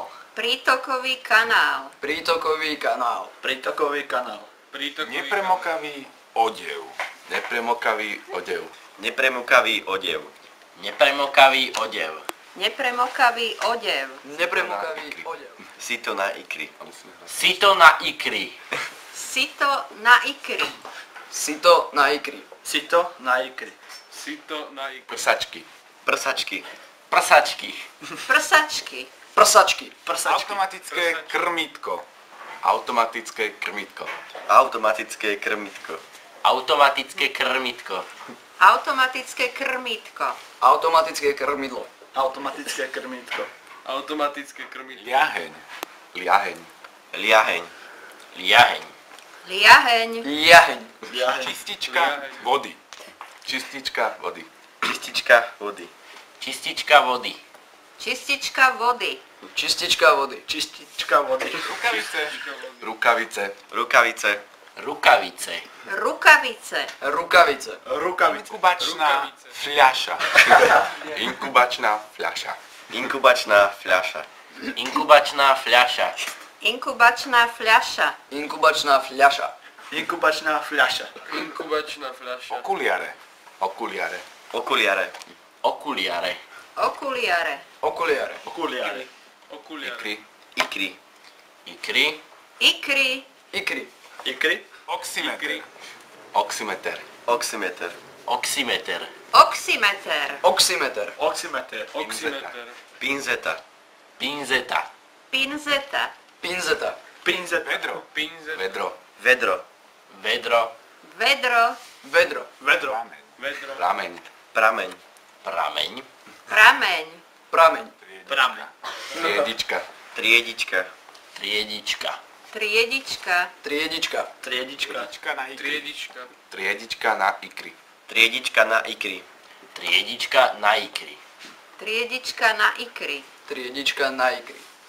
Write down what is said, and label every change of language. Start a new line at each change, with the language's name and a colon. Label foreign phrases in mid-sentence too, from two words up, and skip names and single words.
Slovak: Prítokový kanál. Prítokový kanál. Prítokový kanál. Prítokový Nepremokavý odev. Nepremokavý odev. Nepremokavý odev. Nepremokavý odev. Nepremokavý odev. Nepremokavý odev. Sito na ikry. Sito na ikry. Sito na ikry. Sito na ikry. Sito na ikry. Sito na ikry. Prsačky. Prsačky. Prsačky. Prsačky. Prsačky. Prsačky. Automatické krmítko. Automatické krmítko. Automatické krmitko. Automatické krmitko. Automatické krmítko. Automatické krmidlo. Automatické krmítko. Automatické krmidlo. Liaheň. Liaheň. Liaheň. Liaheň. Liaheň. Jaheň. Liaheň. Čistička Liaheň. vody. Čistička vody. Čistička vody. Čistička vody. Čistička vody. Čistička vody. Čistička vody. Rukavice. Rukavice. Rukavice. Rukavice. Rukavice. Rukavice. Rukavice. Inkubačná fľaša. Inkubačná fľaša. Inkubačná fľaša. Inkubačná fľaša. Inkubačná fľaša. Inkubačná fľaša. Inkubačná fľaša. Inkubačná fľaša. Okuliare. Okuliare. Okuliare. Okuliare. Okuliare. Okuliare. Okuliare. Okuliare. Ikry. Ikry. Ikry. Ikry. Ikry. Ikry. Oximeter. Oximeter. Oximeter. Oximeter. Oximeter. Oximeter. Oximeter. Oximeter. Pinzeta. Pinzeta. Pinzeta. Pinzeta. Pinzeta. Vedro. Pinzet. Vedro. Vedro. Vedro. Vedro. Vedro. Vedro. Rameň. Vedro. Rameň. Prameň. Prameň. Prameň. Prameň. Prameň. Triedička. Triedička. Triedička. Triedička. Triedička. Triedička. Triedička na ikry. Triedička. Triedička na ikry. Triedička na ikry. Triedička na ikry. Triedička na ikry. Triedička na ikry.